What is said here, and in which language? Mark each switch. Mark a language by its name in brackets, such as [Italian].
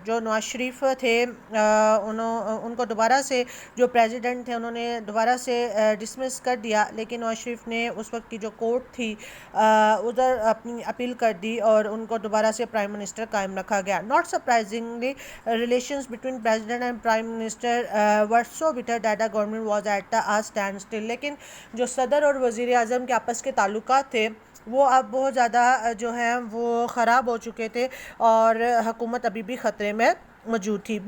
[Urdu] جو نواز شریف تھے ان کو دوبارہ سے جو پریزیڈنٹ تھے انہوں نے دوبارہ سے ڈسمس کر دیا, لیکن نواز شریف نے اس وقت کی جو کورٹ تھی ادھر اپنی اپیل کر دی اور ان کو دوبارہ سے پرائم منسٹر قائم رکھا گیا. [English] Not surprisingly relations between president and prime minister were so bitter that the government was at a standstill. [Urdu] لیکن جو صدر اور وزیر اعظم کے آپس کے تعلقات تھے وہ اب بہت زیادہ جو ہیں وہ خراب ہو چکے تھے اور حکومت ابھی بھی خطرے میں موجود تھی.